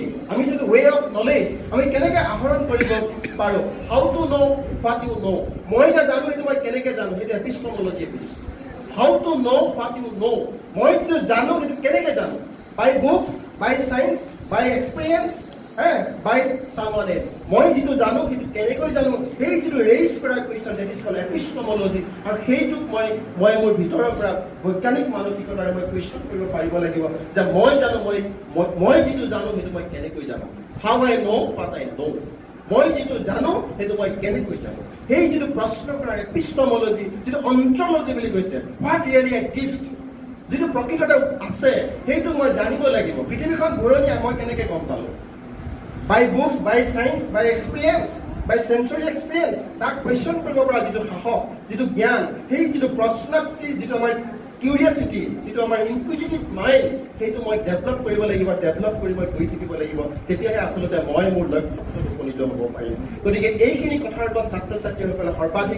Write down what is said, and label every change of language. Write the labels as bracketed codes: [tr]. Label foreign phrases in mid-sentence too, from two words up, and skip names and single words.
[as] আমি যিটো [en] way of knowledge, [as] আমি কেনেকৈ আহৰণ কৰিব পাৰোঁ, [en] how to know what you know'. [as] মই যে জানো সেইটো মই কেনেকৈ জানো, সেইটো এপিষ্টমলজি। [en] how to know what you know', [as] মই যিটো জানো সেইটো কেনেকৈ জানো, [en] by books, by science, by experience, by someone else. [as] মই যেটো জানো সেইটো কেনেকৈ জানো সেই যেটো ৰেইজ কৰা কোৱেশ্চন [en] that is called epistemology [as] আৰু সেইটোক মই মোৰ ভিতৰৰ পৰা বৈজ্ঞানিক মানসিকতাৰে মই কোৱেশ্চন কৰিব পাৰিব লাগিব যে মই জানো মই যেটো জানো সেইটো মই কেনেকৈ জানো [en] how I know what I know [as] মই যেটো জানো সেইটো মই কেনেকৈ জানো সেই যেটো প্ৰশ্ন কৰা epistemology যেটো ontology বুলি কৈছে [en] what really exists [as] যেটো প্ৰকৃততে আছে সেইটো মই জানিব লাগিব পৃথিৱীখন ঘূৰণীয়া মই কেনেকৈ গম পালো [en] by books, by science, by experience, by sensory experience. That question [as] কৰিব পৰা যেটো সাহস যেটো জ্ঞান সেই যেটো প্ৰশ্নক্তি যেটো আমাৰ কিউৰিয়াসিটি যেটো আমাৰ [en] inquisitive mind [as] সেইটো মই ডেভেলপ কৰিব লাগিব ডেভেলপ কৰি মই গৈ থাকিব লাগিব তেতিয়াহে আসলতে মই মোৰ লক্ষ্যত উপনীত হ'ব পাৰিম গতিকে এইখিনি কথাৰ ওপৰত ছাত্ৰ ছাত্ৰীসকলে সৰ্বাধিক